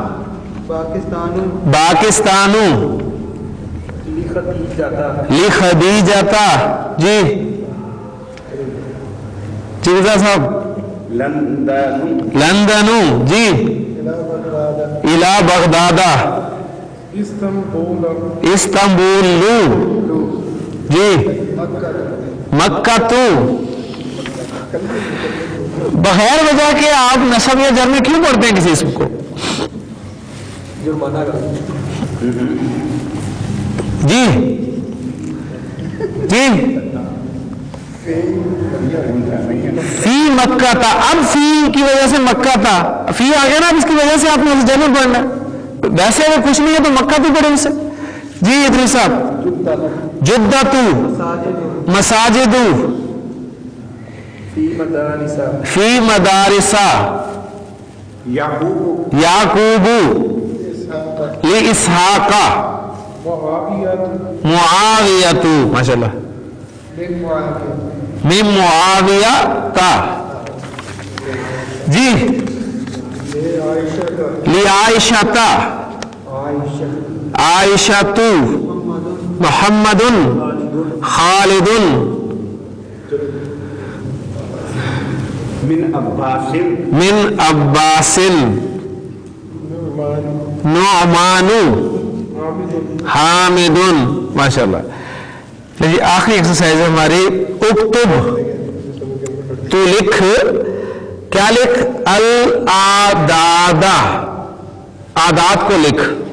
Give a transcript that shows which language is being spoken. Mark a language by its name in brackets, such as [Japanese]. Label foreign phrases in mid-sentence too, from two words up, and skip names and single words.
[Arabic] پاکستانو. لخدیجتا. [Urdu] جی جی گزار صاحب. [Arabic] لندنو. جی الى بغدادہ. اسطنبول. استنبولو. جی مکہ تو. [Urdu] بغیر وجہ کے آپ نسب یا جر میں کیوں پڑھتے ہیں کسی اسم کو؟ [Arabic] جی جی فی مکہ تھا. [Urdu] اب فی کی وجہ سے مکہ تھا, فی آ گیا نا, اب اس کی وجہ سے آپ نے جر میں پڑھنا ہے. ویسے اگر کچھ نہیں ہے تو مکہ تو پڑھے اسے. جی ادریس صاحب. [Arabic] جدتو. مساجدو. فی مدارسا. یعقوبو. لی اسحاقا. معاویتو. ماشاء اللہ. من معاویہ تا. جی لی عائشہ تا. عائشہ تو. محمد خالد. من عباس. من عباس. نعمان حامد. ماشاء اللہ. [Urdu] لیکن آخری ایکسرسائز ہے ہماری. اکتب، تو لکھ. کیا لکھ؟ الاعداد، اعداد کو لکھ.